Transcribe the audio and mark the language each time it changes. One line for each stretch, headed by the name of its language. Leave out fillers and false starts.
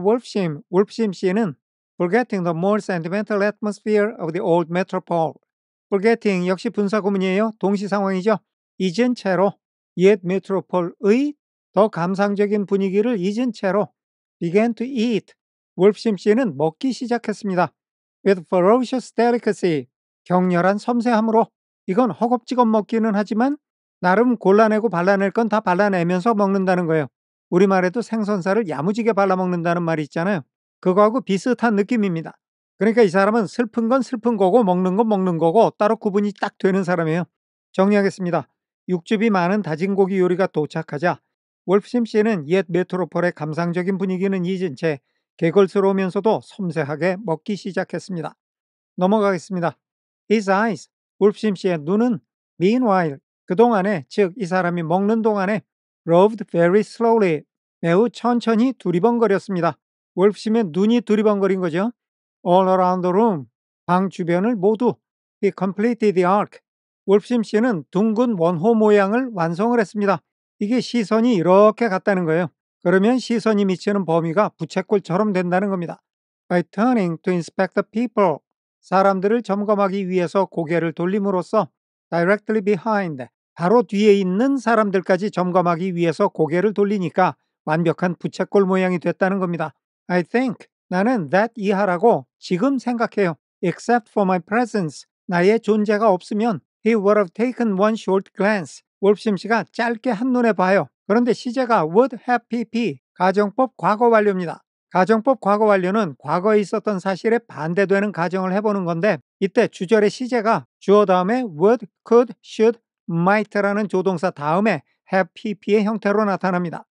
English: Wolfsham, wolfsham 씨는 forgetting the more sentimental atmosphere of the old metropole.
Korean: forgetting 역시 분사구문이에요. 동시 상황이죠. 잊은 채로 옛 메트로폴의 더 감상적인 분위기를 잊은 채로
English: began to eat.
Korean: wolfsham 씨는 먹기 시작했습니다.
English: with ferocious delicacy.
Korean: 격렬한 섬세함으로. 이건 허겁지겁 먹기는 하지만 나름 골라내고 발라낼 건 다 발라내면서 먹는다는 거예요. 우리말에도 생선살을 야무지게 발라먹는다는 말이 있잖아요. 그거하고 비슷한 느낌입니다. 그러니까 이 사람은 슬픈 건 슬픈 거고 먹는 건 먹는 거고 따로 구분이 딱 되는 사람이에요. 정리하겠습니다. 육즙이 많은 다진 고기 요리가 도착하자 wolfsham 씨는 옛 메트로폴의 감상적인 분위기는 잊은 채 개걸스러우면서도 섬세하게 먹기 시작했습니다. 넘어가겠습니다.
English: His eyes,
Korean: wolfsham 씨의 눈은 meanwhile, 그동안에 즉 이 사람이 먹는 동안에
English: roved very slowly,
Korean: 매우 천천히 두리번거렸습니다. wolfsham의 눈이 두리번거린 거죠.
English: All around the room,
Korean: 방 주변을 모두.
English: He completed the arc.
Korean: wolfsham 씨는 둥근 원호 모양을 완성을 했습니다. 이게 시선이 이렇게 갔다는 거예요. 그러면 시선이 미치는 범위가 부채꼴처럼 된다는 겁니다.
English: By turning to inspect the people,
Korean: 사람들을 점검하기 위해서 고개를 돌림으로써
English: directly behind,
Korean: 바로 뒤에 있는 사람들까지 점검하기 위해서 고개를 돌리니까 완벽한 부채꼴 모양이 됐다는 겁니다.
English: I think,
Korean: 나는 that 이하라고 지금 생각해요.
English: Except for my presence,
Korean: 나의 존재가 없으면
English: He would have taken one short glance.
Korean: 월프심 씨가 짧게 한눈에 봐요. 그런데 시제가 would have pp, 가정법 과거 완료입니다. 가정법 과거 완료는 과거에 있었던 사실에 반대되는 가정을 해보는 건데 이때 주절의 시제가 주어 다음에 would, could, should, might라는 조동사 다음에 have pp의 형태로 나타납니다.